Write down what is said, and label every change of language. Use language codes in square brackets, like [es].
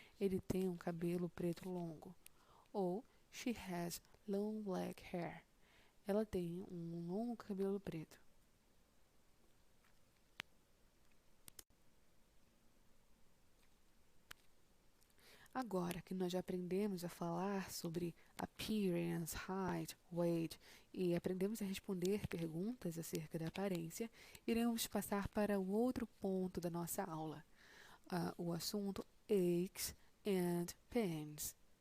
[pt] Ele tem um cabelo preto longo. [en] Ou she has long black hair. [pt] Ela tem um longo cabelo preto. Agora que nós já aprendemos a falar sobre appearance, height, weight e aprendemos a responder perguntas acerca da aparência, iremos passar para o outro ponto da nossa aula, o assunto aches and pains.